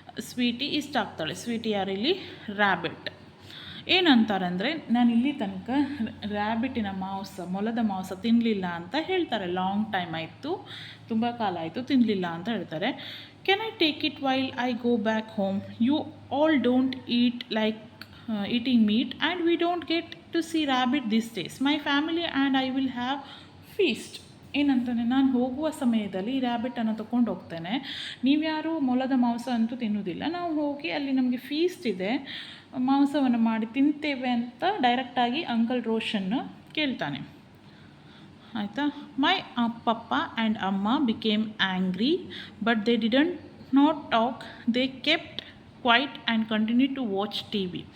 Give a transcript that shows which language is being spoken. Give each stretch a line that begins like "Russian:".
Kannada: Sweety ಇಷ್ಟ ಆಗ್ತಾಳೆ. Sweety ಯಾರಿಲ್ಲಿ? Rabbit. ಏನಂತಾರಂದರೆ, ನಾನು ಇಲ್ಲಿ ತನಕ ರ್ಯಾಬಿಟಿನ ಮಾಂಸ, ಮೊಲದ ಮಾಂಸ ತಿನ್ನಲಿಲ್ಲ ಅಂತ ಹೇಳ್ತಾರೆ.
English: long time
Kannada: ಆಯಿತು, ತುಂಬ ಕಾಲ ಆಯಿತು ತಿನ್ನಲಿಲ್ಲ ಅಂತ ಹೇಳ್ತಾರೆ.
English: Can I take it while I go back home? You all don't eat like eating meat and we don't get to see rabbit these days. My family and I will have feast.
Kannada: ಏನಂತಾನೆ, ನಾನು ಹೋಗುವ ಸಮಯದಲ್ಲಿ ಈ ರ್ಯಾಬಿಟನ್ನು ತೊಗೊಂಡು ಹೋಗ್ತೇನೆ, ನೀವ್ಯಾರು ಮೊಲದ ಮಾಂಸ ಅಂತೂ ತಿನ್ನೋದಿಲ್ಲ, ನಾವು ಹೋಗಿ ಅಲ್ಲಿ ನಮಗೆ ಫೀಸ್ಟ್ ಇದೆ, ಮಾಂಸವನ್ನು ಮಾಡಿ ತಿಂತೇವೆ ಅಂತ ಡೈರೆಕ್ಟಾಗಿ ಅಂಕಲ್ ರೋಷನ್ ಕೇಳ್ತಾನೆ. ಆಯಿತಾ.
English: My papa and ಅಮ್ಮ became angry but they didn't not talk, they kept quiet and continue to watch TV.